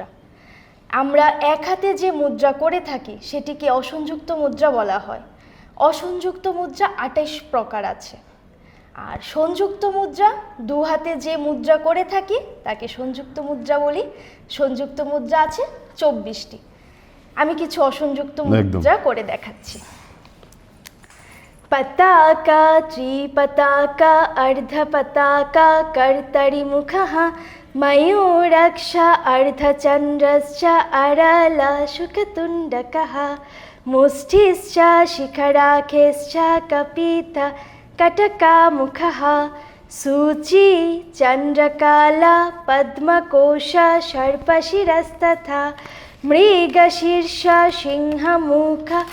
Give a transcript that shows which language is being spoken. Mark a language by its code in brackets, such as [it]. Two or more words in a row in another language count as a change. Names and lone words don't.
[bn] আমরা এক হাতে যে মুদ্রা করে থাকি সেটিকে অসংযুক্ত মুদ্রা বলা হয়। অসংযুক্ত মুদ্রা 28 প্রকার আছে। আর সংযুক্ত মুদ্রা, দু হাতে যে মুদ্রা করে থাকি তাকে সংযুক্ত মুদ্রা বলি। সংযুক্ত মুদ্রা আছে 24টি। আমি কিছু অসংযুক্ত মুদ্রা করে দেখাচ্ছি। [sa] पताका त्रिपताका अर्धपताका कर्तरिमुखः मयूरक्ष अर्धचन्द्रश्च अरलशुकतुण्डकः मुष्टिश्च शिखराखेश्च कपित कटकामुखः सूची चन्द्रकाला पद्मकोश सर्पशिरस्तथा मृगशीर्ष सिंहमुख